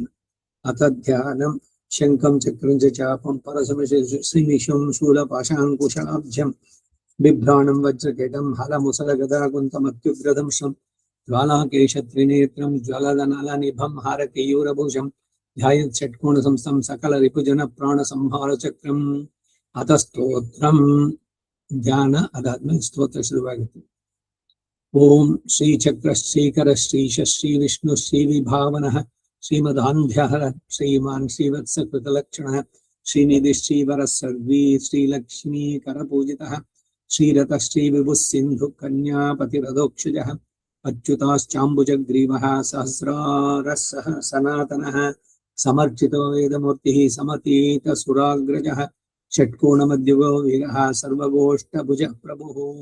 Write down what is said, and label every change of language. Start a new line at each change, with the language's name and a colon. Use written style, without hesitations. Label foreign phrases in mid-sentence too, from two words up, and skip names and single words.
Sanskrit: ಅಥ ಧ್ಯಾನಂ ಶಂಖಂ ಚಕ್ರಂಚ ಚಾಪಂ ಪರಸಮಿಷಂ ಶೂಲಪಾಶಾಂಕುಶಾಬ್ಜಂ ಬಿಭ್ರಾಣಂ ವಜ್ರಕೇಟಂ ಹಲಮುಸಲಗದಾಕುಂತಮತ್ಯುಗ್ರದಂಶಂ ಜ್ವಾಲಾಕೇಶತ್ರಿನೇತ್ರಂ ಜ್ವಲದನಲನಿಭಂ ಹಾರಕೇಯೂರಭೂಷಂ ಧ್ಯಾಯತ್ ಷಟ್ಕೋಣ ಸಂಸ್ಥಂ ಸಕಲ ರಿಪುಜನ ಪ್ರಾಣ ಸಂಹಾರ ಚಕ್ರಂ. ಅಥ ಸ್ತೋತ್ರಂ
Kannada: ಧ್ಯಾನ ಅದಾದ್ಮೇಲೆ ಸ್ತೋತ್ರ ಶುರುವಾಗುತ್ತೆ.
Sanskrit: ಓಂ ಶ್ರೀ ಚಕ್ರ ಶ್ರೀಕರ ಶ್ರೀಶ ಶ್ರೀ ವಿಷ್ಣು ಶ್ರೀ ವಿಭಾವನಃ ಶ್ರೀಮದಾಂಧ್ಯಹರ ಶ್ರೀಮಾನ್ ಶ್ರೀವತ್ಸ ಕೃತಲಕ್ಷಣ ಶ್ರೀನಿಧಿ ಶ್ರೀವರ ಸರ್ವೀ ಶ್ರೀಲಕ್ಷ್ಮೀ ಕರಪೂಜಿತಃ ಶ್ರೀರಥ ಶ್ರೀ ವಿಭುಃ ಸಿಂಧು ಕನ್ಯಾಪತಿರಥೋಕ್ಷಜಃ ಅಚ್ಯುತಾಶ್ಚಾಂಬುಜಗ್ರೀವಃ ಸಹಸ್ರಾರಸ್ಸಃ ಸನಾತನಃ ಸಮರ್ಚಿತೋ ವೇದಮೂರ್ತಿಃ ಸಮತೀತ ಸುರಾಗ್ರಜಃ ಷಟ್ಕೋಣಮಧ್ಯುಗೋ ವೀರಃ ಸರ್ವಗೋಷ್ಠಭುಜಃ ಪ್ರಭುಃ